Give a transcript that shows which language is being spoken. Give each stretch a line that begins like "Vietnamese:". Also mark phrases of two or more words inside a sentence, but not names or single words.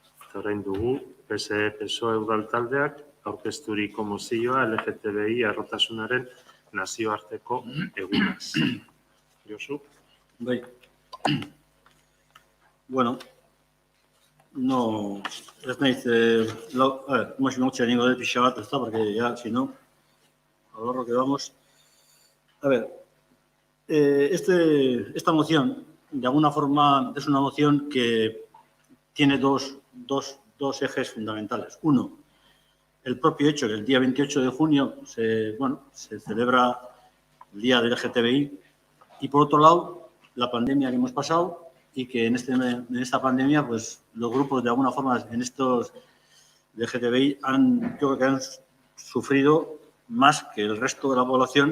Basque: Eta orain dugu, PSE, PSOE udal taldeak aurkezturiko mozioa LGTBI arrotasunaren nazioarteko egunaz. Josu? Bai.
Spanish: Bueno, no,
Basque: ez naiz, motxia ningo dut pixa bat, ezta,
Spanish: porque ya, si no, a lo que vamos. A ver, esta moción, de alguna forma, es una moción que tiene dos ejes fundamentales. Uno, el propio hecho que el día 28 de junio se celebra el Día del LGTBI y, por otro lado, la pandemia que hemos pasado y que en esta pandemia, pues, los grupos, de alguna forma, en estos LGTBI creo que han sufrido más que el resto de la población.